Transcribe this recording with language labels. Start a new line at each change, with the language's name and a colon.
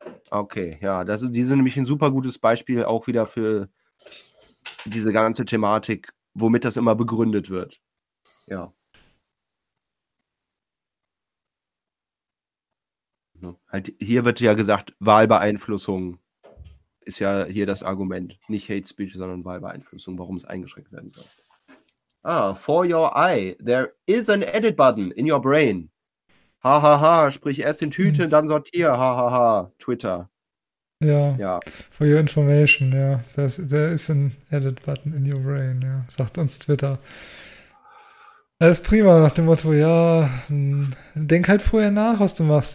German: Okay, ja, die sind nämlich ein super gutes Beispiel auch wieder für diese ganze Thematik, womit das immer begründet wird. Ja. Halt, hier wird ja gesagt, Wahlbeeinflussung ist ja hier das Argument. Nicht Hate Speech, sondern Wahlbeeinflussung, warum es eingeschränkt werden soll.
English: Ah, for your eye, there is an edit button in your brain.
German: Ha ha ha, sprich erst in Tüten, dann sortier. Ha ha ha, Twitter. Ja, Ja.
English: for your information,
German: ja. Da ist ein Edit-Button
English: in your brain,
German: ja, sagt uns Twitter. Alles prima, nach dem Motto, ja, denk halt vorher nach, was du machst.